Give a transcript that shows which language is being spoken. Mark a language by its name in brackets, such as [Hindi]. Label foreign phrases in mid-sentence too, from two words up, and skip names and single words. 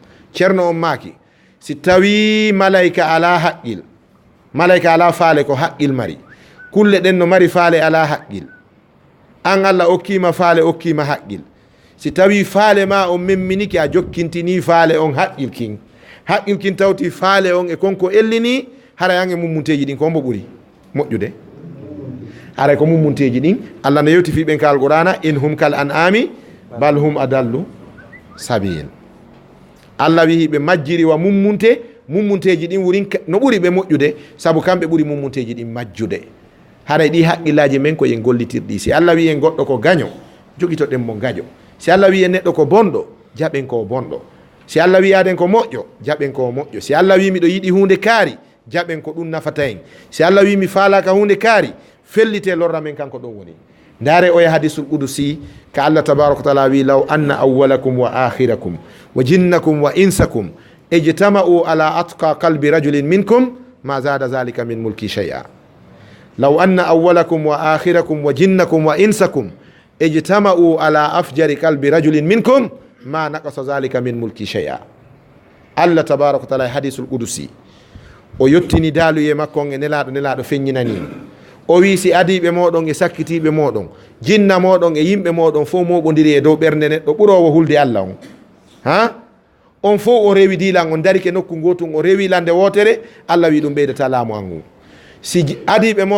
[Fula] Ceerno on maaki si tawi malaika ala haqqil, malaika ala faale ko haqqil mari, kulle ɗen no mari faale ala haqqil, an Allah okkima faale okkima haqqil, si tawi faale ma on memminiki a jokkintini faale on haqqil kin tawti faale on e konko ellini hara yange mummunteji ɗin ko mbo ɓuri moƴƴude haray ko mummunteji ɗin Allah no yewti fiɓen ka alqur'ana [Arabic] إن هم كالأنعام بل هم أضل سبيل. [Fula] Allah wi ɓe majjiri wa mummunteji ɗin wurin no ɓuri ɓe moƴƴude saabu kamɓe ɓuri mummunteji ɗin majjude. Haray ɗi haqqillaji men ko yen gollitirɗi. Si Allah wi en goɗɗo ko gaño jogitoɗen mo gaño, si Allah wi en neɗɗo ko bonɗo jaɓen ko bonɗo, si Allah wi aden ko moƴƴo jaɓen ko moƴƴo, si Allah wi miɗo yiɗi hunde kaari jaɓen ko ɗum nafata en, si Allah wi mi faalaka hunde kaari fellite lorra men kanko ɗon woni. Ndare oya [Arabic] الحديث القدسي ka الله تبارك وتعالى wi لو أن أولكم وآخركم وجنكم وإنسكم اجتمعوا على أتقى قلب رجل منكم ما زاد ذلك من ملكي شيئا. لو أن أولكم وآخركم وجنكم وإنسكم اجتمعوا على أفجر قلب رجل منكم ما نقص ذلك من ملكي شيئا. الله تبارك وتعالى الحديث القدسي [Fula] o yottini daaluye makko e nelaɗo feññinani o wi si adiɓe moɗon e sakkitiɓe moɗon jinna moɗon e yimɓe moɗon fof moɓodiri e dow ɓernde neɗɗo ɓurowo hulde Allah on ha on fof o rewi dilan on dari ke nokku gotum o rewi lande wotere Allah wi ɗum ɓeydata laamu an ngu si adiɓe moɗon